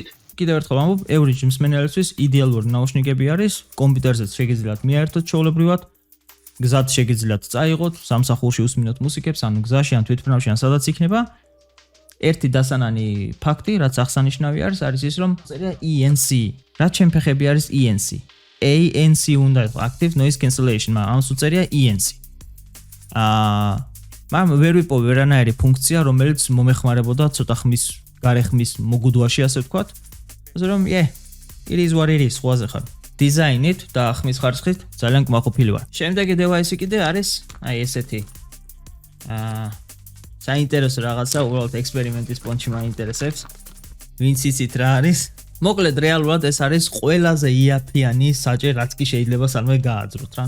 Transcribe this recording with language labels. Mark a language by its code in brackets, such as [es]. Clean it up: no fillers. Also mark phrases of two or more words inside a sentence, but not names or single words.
[ka] კიდევ ერთხელ ვამბობ, average მსმენელისთვის იდეალური ნაუშნიკები არის, კომპიუტერზეც შეგიძლიათ მიაერთოთ ჩვეულებრივად. გზად შეგიძლიათ წაიღოთ, სამსახურში უსმინოთ მუსიკებს, ანუ გზაში, ან თვითმფრინავში, ან სადაც იქნება. ერთი დასანანი ფაქტი, რაც აღსანიშნავი არის ის, რომ წერია ENC. რაც ჩემ ფეხები არის ENC. ANC უნდა იყოს [en] active noise cancellation, [ka] მაგრამ ამას უწერია ENC. მაგრამ ვერ ვიპოვე ვერანაირი ფუნქცია, რომელიც მომეხმარებოდა ცოტა ხმის, გარეხმის მოგუდვაში, ასე ვთქვათ. ასე რომ, [en] it is what it is, [ka] ხვაზე ხარ. დიზაინით და ხმის ხარისხით ძალიან კმაყოფილი ვარ. შემდეგი დევაისი კიდე არის აი ესეთი. საინტერესო რაღაცა, უბრალოდ ექსპერიმენტის პონჩი მაინტერესებს. ვინც იცით რა არის? მოკლედ რეალურად ეს არის ყველაზე იაფიანი საჭე, რაც კი შეიძლება სამე გააძროთ რა.